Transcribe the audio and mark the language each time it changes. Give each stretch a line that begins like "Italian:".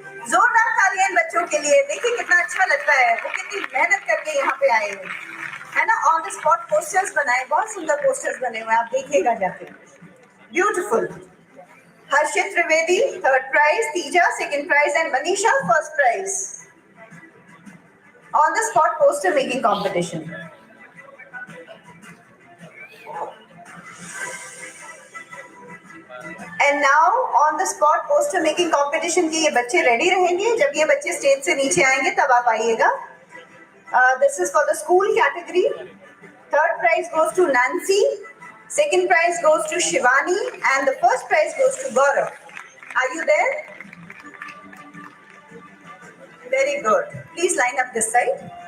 Hindi: जोरदार तालियां इन बच्चों के लिए. देखिए कितना अच्छा लगता है. वो कितनी मेहनत करके यहाँ पे आए हैं, है ना. ऑन द स्पॉट पोस्टर्स बनाए, बहुत सुंदर पोस्टर्स बने हुए हैं. आप देखिएगा जाके. Beautiful.
English: Harshit Trivedi, third prize. Tija, second prize. And Manisha, first prize. On the spot poster making competition. And now on the spot poster making competition
Hindi: के ये बच्चे
English: ready रहेंगे.
Hindi: जब ये बच्चे stage से नीचे आएंगे तब आप आइएगा.
English: This is for the school category. Third prize goes to Nancy. Second prize goes to Shivani, and the first prize goes to Gaurav. Are you there? Very good. Please line up this side.